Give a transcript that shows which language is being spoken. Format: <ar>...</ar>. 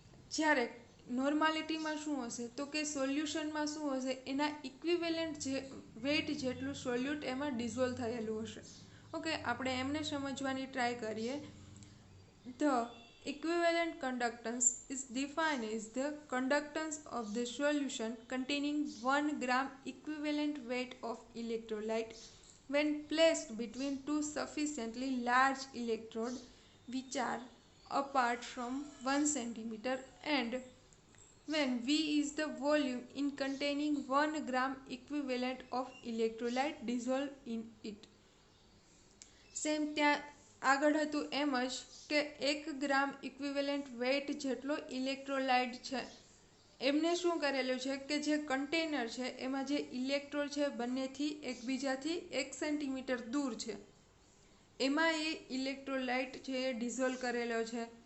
<gu>જ્યારે નોર્માલિટીમાં શું હશે તો કે સોલ્યુશનમાં શું હશે, એના ઇક્વિવેલન્ટ જે વેઇટ જેટલું સોલ્યુટ એમાં ડિઝોલ્વ થયેલું હશે. ઓકે, આપણે એમને સમજવાની ટ્રાય કરીએ.</gu> <en>The equivalent conductance is defined as the conductance of the solution containing 1 gram equivalent weight of electrolyte when placed between two sufficiently large electrodes which are apart from 1 centimeter, and when V is the volume in containing 1 gram equivalent of electrolyte dissolved in it.</en> <gu>Same ત્યાં આગળ હતું એમ જ કે 1 ગ્રામ equivalent weight જેટલો electrolyte છે એમને શું કરેલું છે કે જે કન્ટેનર છે એમાં જે ઇલેક્ટ્રોડ છે બંનેથી એકબીજાથી 1 સેન્ટીમીટર દૂર છે, એમાં એ ઇલેક્ટ્રોલાઇટ છે એ ડિઝોલ્વ કરેલો છે.</gu>